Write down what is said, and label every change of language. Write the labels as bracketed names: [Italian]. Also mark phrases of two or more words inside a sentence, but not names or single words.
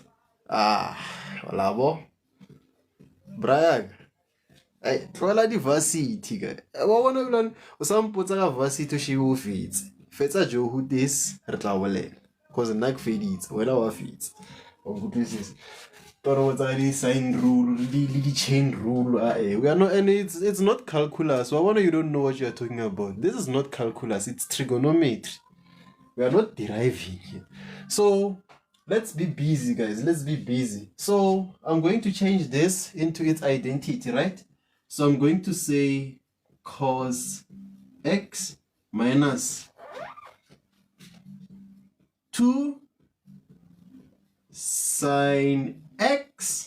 [Southern Sotho] Olabo. Brian. Tlola di-varsity ka. Wa bona ebile o sa mpotsa ka varsity o shebe o fetse. Fetsa jo ho this re tla bolela. Because nna ke feditse, wena wa fetse. O utlwisisa. Toro tsa di [English] sine rule, the chain rule. We are not, and it's not calculus. [Southern Sotho] Wa bona [English] you don't know what you are talking about. This is not calculus, it's trigonometry. We are not deriving here. So let's be busy, guys. Let's be busy. So I'm going to change this into its identity, right? So I'm going to say cos x minus 2 sine x.